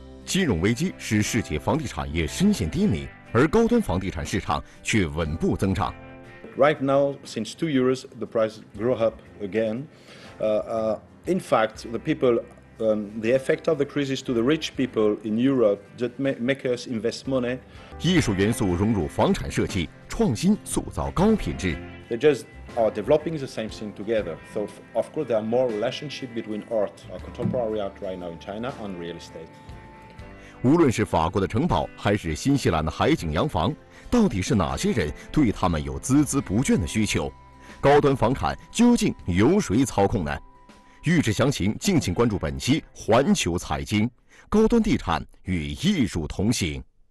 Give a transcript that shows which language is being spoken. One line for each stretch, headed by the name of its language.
Chinese: 金融危机使世界房地产业深陷低迷，而高端房地产市场却稳步增长。
English: Right now, since 2 years, the price grew up again. In fact, the effect of the crisis to the rich people in Europe that make us invest money.
Chinese: 艺术元素融入房产设计，创新塑造高品质。
English: They just are developing the same thing together. So, of course, there are more relationship between art, contemporary art right now in China, and real estate.
Chinese: 无论是法国的城堡，还是新西兰的海景洋房，到底是哪些人对他们有孜孜不倦的需求？高端房产究竟由谁操控呢？欲知详情，敬请关注本期《环球财经》，高端地产与艺术同行。